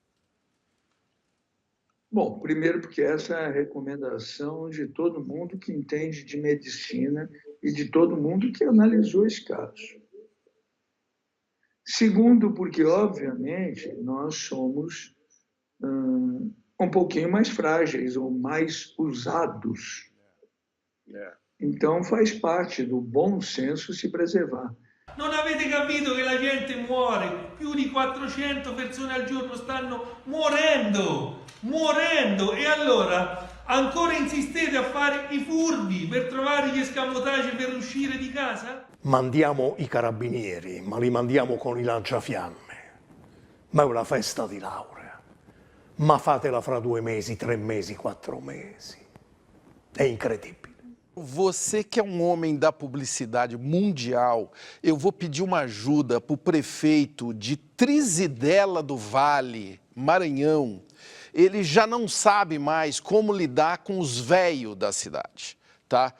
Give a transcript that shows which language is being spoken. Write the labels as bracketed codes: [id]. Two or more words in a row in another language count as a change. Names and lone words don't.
[pt] Bom, primeiro porque essa é a recomendação de todo mundo que entende de medicina e de todo mundo que analisou esse caso. Segundo, porque, obviamente, nós somos um pouquinho mais frágeis ou mais usados. Então, faz parte do bom senso se preservar. [it] Non avete capito che la gente muore? Più di 400 persone al giorno stanno morendo! E allora ancora insistete a fare i furbi per trovare gli escamotage per uscire di casa? Mandiamo i carabinieri, ma li mandiamo con i lanciafiamme. Ma è una festa di laurea. ma fatela fra 2 mesi, 3 mesi, 4 mesi. È incredibile. [pt] Você que é um homem da publicidade mundial, eu vou pedir uma ajuda para o prefeito de Trizidela do Vale, Maranhão. Ele já não sabe mais como lidar com os velhos da cidade, tá?